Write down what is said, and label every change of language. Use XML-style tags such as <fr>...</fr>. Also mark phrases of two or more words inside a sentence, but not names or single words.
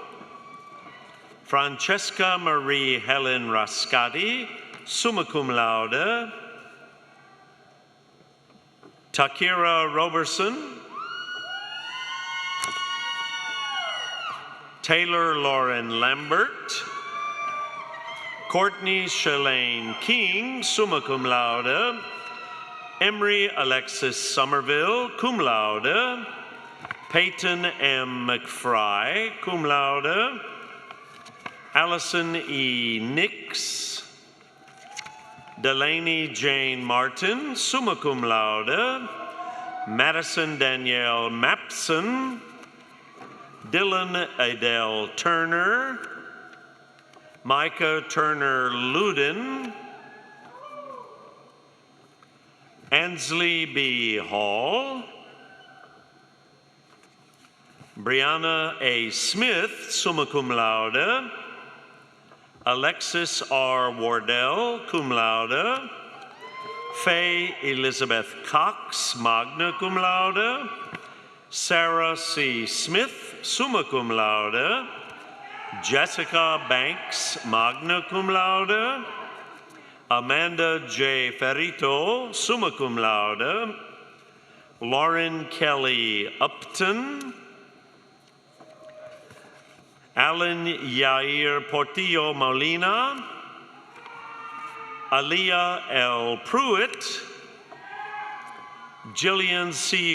<en>Francesca Marie Helen Rascati,</en> <la>summa cum laude,</la> <en>Takira Roberson, Taylor Lauren Lambert, Courtney Shalane King,</en> <la>summa cum laude,</la> <en>Emery Alexis Somerville,</en> <la>cum laude,</la> <en>Peyton M. McFry,</en> <la>cum laude,</la> <en>Allison E. Nix, Delaney Jane Martin,</en> <la>summa cum laude,</la> <en>Madison Danielle Mapson, Dylan Adele Turner, Micah Turner Luden, Ansley B. Hall, Brianna A. Smith,</en> <la>summa cum laude,</la> <en>Alexis R. Wardell,</en> <la>cum laude,</la> <en>Faye Elizabeth Cox,</en> <la>magna cum laude,</la> <en>Sarah C. Smith,</en> <la>summa cum laude,</la> <en>Jessica Banks,</en> <la>magna cum laude,</la> <en>Amanda J. Ferrito,</en> <la>summa cum laude,</la> <en>Lauren Kelly Upton, Alan Yair Portillo Molina, Aliyah L. Pruitt, Jillian C.</en>